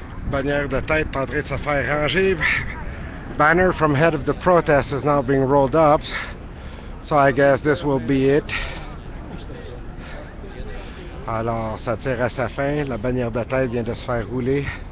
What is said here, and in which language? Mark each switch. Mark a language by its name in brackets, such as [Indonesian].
[French] Bannière de tête en train de se faire ranger. [English] Banner from head of the protest is now being rolled up. So I guess this will be it. [French] Alors, ça tire à sa fin. La bannière de tête vient de se faire rouler.